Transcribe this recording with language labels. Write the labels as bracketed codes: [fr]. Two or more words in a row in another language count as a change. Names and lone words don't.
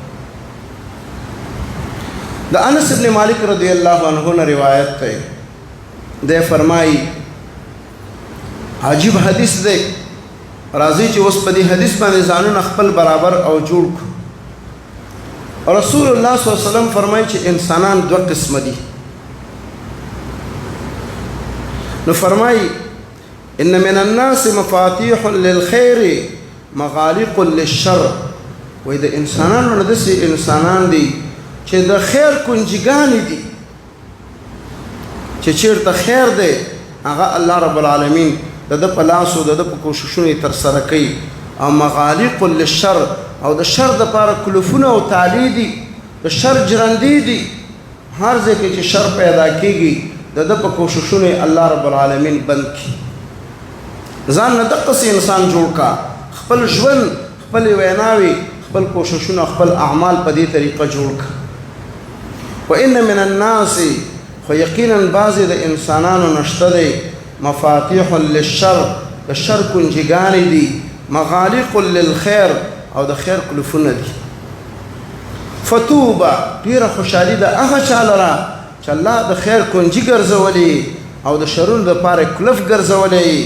[ps] د انس ابن مالک [ar] رضی الله عنه [ps] نه روایت دی، دی فرمایي عجیب حدیث دی، راځي چې اوس په دې حدیث باندې ځانونه خپل برابر او جوړ کړو. [ar] رسول الله صلی الله علیه وسلم [ps] فرمایي چې انسانان دوه قسم دي. نو فرمایي [ar] ان من الناس مفاتيح للخير مغالق للشر، [ps] وای د انسانانو نه داسې انسانان دي چې د خیر کنجګانې دي چې چیرته خیر دی هغه [ar] الله رب [ps] العالمین د ده په لاس او د ده په کوششونو یې ترسره کوي او [ar] مغالق للشر [ps] او د شر دپاره کلفونه او تالی دي د شر جرندې دي هر ځای کې چې شر پیدا کېږي د ده په کوششونو یې [ar] الله رب العالمین [ps] بند کړي ځان نه دقسې انسان جوړ کا خپل ژوند خپلې ویناوې خپل کوششونه خپل اعمال په دې طریقه جوړ کا [ar] وان من الناس [ps] خو یقینا بعضې د انسانانو نشته دی [ar] مفاتیح للشر [ps] د شر کنجګانې دي [ar] مغالق للخیر [ps] او د خیر کلفونه دي فتوبه ډېره خوشحالي ده هغه چا لره چې الله د خیر کنجي ګرځولې او د شرونو دپاره کلف ګرځولی